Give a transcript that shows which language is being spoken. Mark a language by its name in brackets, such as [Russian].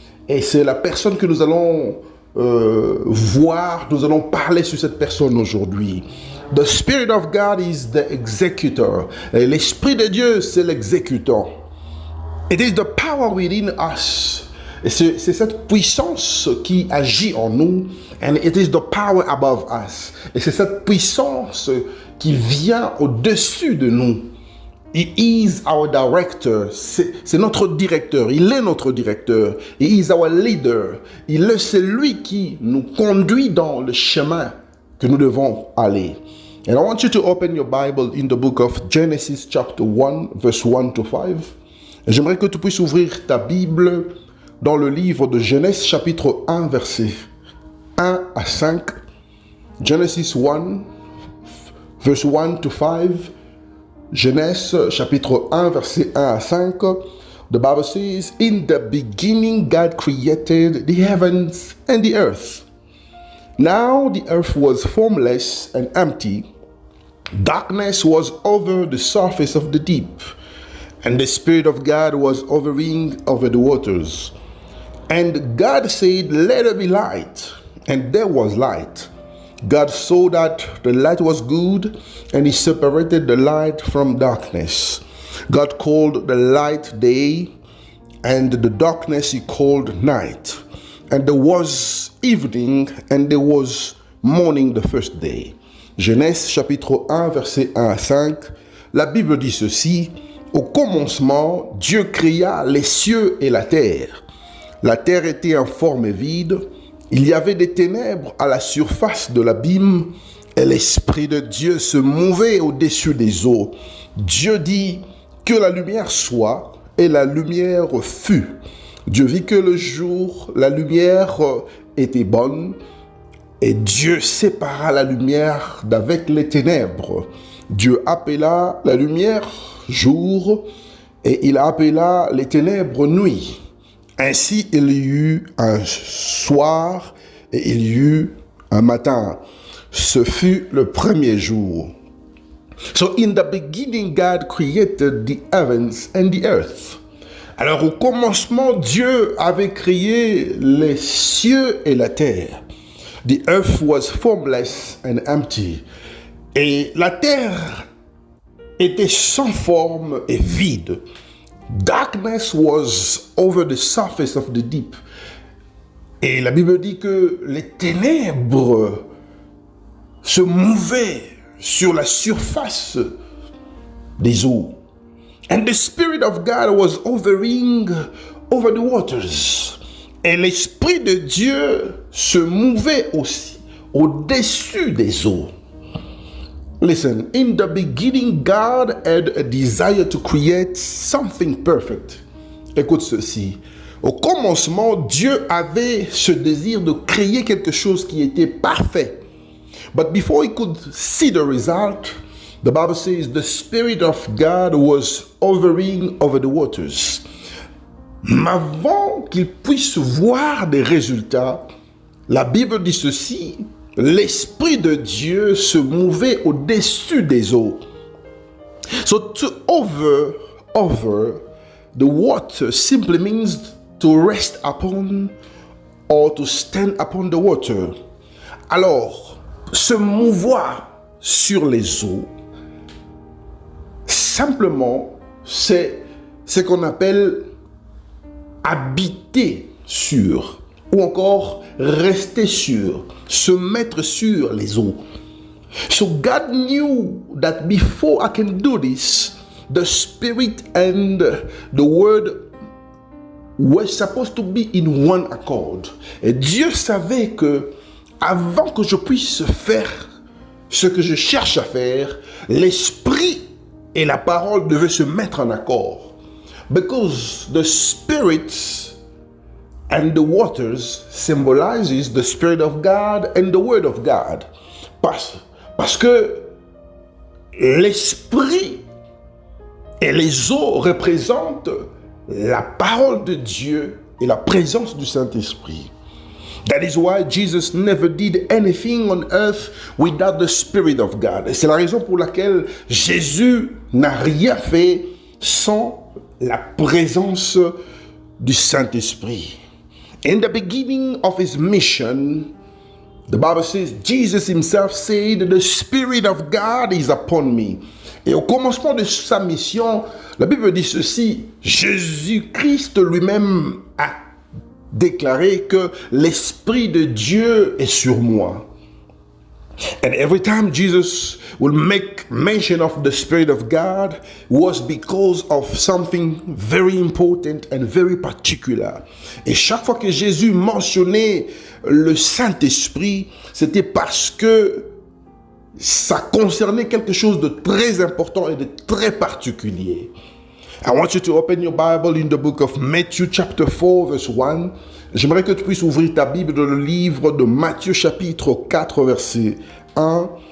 [French] Et c'est la personne que nous allons voir, nous allons parler sur cette personne aujourd'hui. [English] The Spirit of God is the executor. [French] Et l'Esprit de Dieu, c'est l'exécutant. [English] It is the power within us. [French] Et c'est cette puissance qui agit en nous. [English] And it is the power above us. [French] Et c'est cette puissance qui vient au-dessus de nous. [English] He is our director. [French] C'est notre directeur. Il est notre directeur. [English] He is our leader. [French] Il est celui qui nous conduit dans le chemin que nous devons aller. [English] And I want you to open your Bible in the book of Genesis chapter 1 verse 1 to 5. [French] Et j'aimerais que tu puisses ouvrir ta Bible dans le livre de Genèse chapitre 1 verset 1 à 5. [English] Genesis 1 verse 1 to 5. [French] Genèse chapitre 1 verset 1 à 5. [English] The Bible says, "In the beginning God created the heavens and the earth. Now the earth was formless and empty. Darkness was over the surface of the deep, and the Spirit of God was hovering over the waters. And God said, let there be light, and there was light. God saw that the light was good, and he separated the light from darkness. God called the light day, and the darkness he called night. And there was evening, and there was morning the first day." [French] Genèse chapitre 1, verset 1 à 5. La Bible dit ceci: au commencement, Dieu créa les cieux et la terre. La terre était informe et vide. Il y avait des ténèbres à la surface de l'abîme, et l'Esprit de Dieu se mouvait au-dessus des eaux. Dieu dit que la lumière soit, et la lumière fut. Dieu vit que le jour, la lumière était bonne, et Dieu sépara la lumière d'avec les ténèbres. Dieu appela la lumière jour, et il appela les ténèbres nuit. Ainsi il y eut un soir, et il y eut un matin. Ce fut le premier jour. [English] So in the beginning God created the heavens and the earth. [French] Alors au commencement, Dieu avait créé les cieux et la terre. [English] The earth was formless and empty. [French] Et la terre était sans forme et vide. [English] Darkness was over the surface of the deep. [French] Et la Bible dit que les ténèbres se mouvaient sur la surface des eaux. [English] And the Spirit of God was hovering over the waters. [French] Et l'Esprit de Dieu se mouvait aussi au-dessus des eaux. [English] Listen, in the beginning, God had a desire to create something perfect. [French] Écoute ceci. Au commencement, Dieu avait ce désir de créer quelque chose qui était parfait. [English] But before he could see the result, the Bible says the Spirit of God was hovering over the waters. [French] Mais avant qu'il puisse voir des résultats, la Bible dit ceci: l'Esprit de Dieu se mouvait au-dessus des eaux. [English] So to over the water simply means to rest upon or to stand upon the water. [French] Alors, se mouvoir sur les eaux, simplement, c'est ce qu'on appelle habiter sur, ou encore rester sur, se mettre sur les eaux. [English] So God knew that before I can do this, the Spirit and the Word were supposed to be in one accord. [French] Et Dieu savait que avant que je puisse faire ce que je cherche à faire, l'Esprit et la parole devaient se mettre en accord. [English] Because the Spirit and the waters symbolizes the Spirit of God and the Word of God. [French] Parce que l'Esprit et les eaux représentent la parole de Dieu et la présence du Saint-Esprit. [English] That is why Jesus never did anything on earth without the Spirit of God. [French] Et c'est la raison pour laquelle Jésus n'a rien fait sans la présence du Saint-Esprit. [English] In the beginning of his mission, the Bible says, Jesus himself said, the Spirit of God is upon me. [French] Et au commencement de sa mission, la Bible dit ceci, Jésus-Christ lui-même a déclaré que l'Esprit de Dieu est sur moi. [English] And every time Jesus will make mention of the Spirit of God was because of something very important and very particular. [French] Et chaque fois que Jésus mentionnait le Saint-Esprit, c'était parce que ça concernait quelque chose de très important et de très particulier. [English] I want you to open your Bible in the book of Matthew chapter 4 verse 1. [French] J'aimerais que tu puisses ouvrir ta Bible dans le livre de Matthieu chapitre 4 verset 1.